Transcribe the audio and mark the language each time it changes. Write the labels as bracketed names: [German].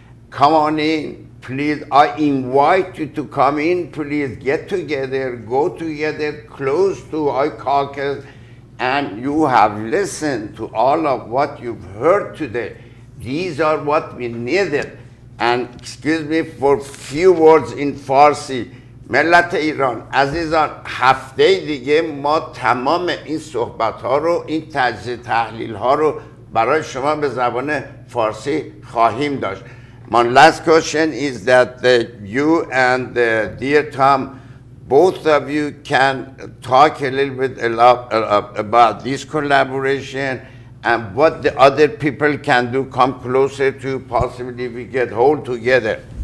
[English] Come on in, please. I invite you to come in, please get together, go together, close to iCaucus, and you have listened to all of what you've heard today. These are what we needed. And excuse me for few words in فارسی. [Persian] ملت ایران عزیزان، هفته دیگه ما تمام این صحبت ها رو، این تجزیه تحلیل ها رو برای شما به زبان فارسی خواهیم داشت. [English] My last question is that you and dear Tom, both of you can talk a little bit about this collaboration and what the other people can do, come closer to, possibly we get hold together.